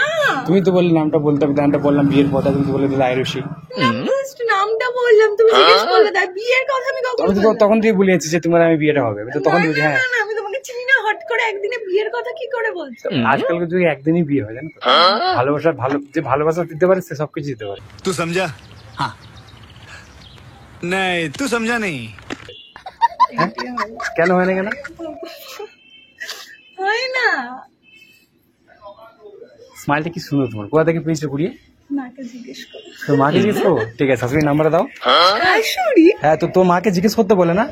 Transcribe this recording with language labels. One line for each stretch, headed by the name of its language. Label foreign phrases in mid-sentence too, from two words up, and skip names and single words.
Bangla: তুমি তো বললে নামটা বলতে হবে, নামটা বললাম বিয়ের পর, তুমি তো বলে দিলে আয়ুষী। নামটা বললাম, তুমি জিজ্ঞেস করলে তাই। বিয়ের কথা আমি কখন বললাম? তখন তুই বলেছি যে তোমার আমি বিয়েটা হবে, তো তখন বলছি হ্যাঁ। না, আমি তোমাকে চিনি না, হট করে একদিনে বিয়ের কথা কি করে বলছো? আজকালকে যদি একদিনই বিয়ে হয়, জানো তো, ভালোবাসা যে ভালোবাসা দিতে পারে সে সবকিছু দিতে পারে।
Hindi: तू समझा? हाँ नहीं, तू समझा नहीं।
Bangla: কেন হয় না? কেন হয় না? স্মাইলটা কি সুন্দর তোমার, কোথা থেকে পেয়েছো কুড়িয়ে? মাকে জিজ্ঞেস করো। তোর মাকে জিজ্ঞেস করবো? ঠিক আছে, শাশুড়ির নাম্বারটা দাও। শাশুড়ি? হ্যাঁ, তো তোর মাকে জিজ্ঞেস করতে বলে না?